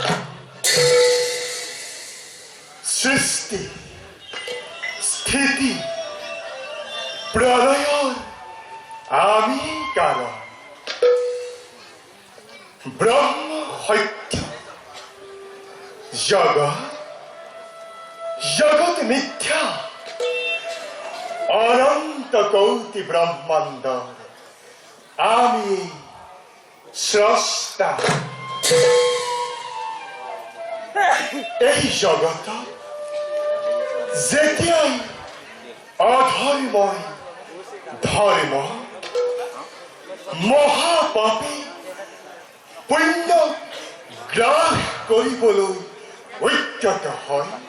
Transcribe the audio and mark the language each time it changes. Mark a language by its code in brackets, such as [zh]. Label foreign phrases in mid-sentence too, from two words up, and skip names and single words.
[bn] সৃষ্টি, স্থিতি, প্রলয়ন, আমি কারণ, ব্রহ্ম হৈত্য, জগৎ মিথ্যা, অনন্ত কোটি ব্রহ্মাণ্ড, আমি স্রষ্টা. [as] এই জগত যেতিয়াই অধৰ্মই ধৰ্ম মহাপাপী পুণ্য গ্ৰাস কৰিবলৈ উদ্যত হয়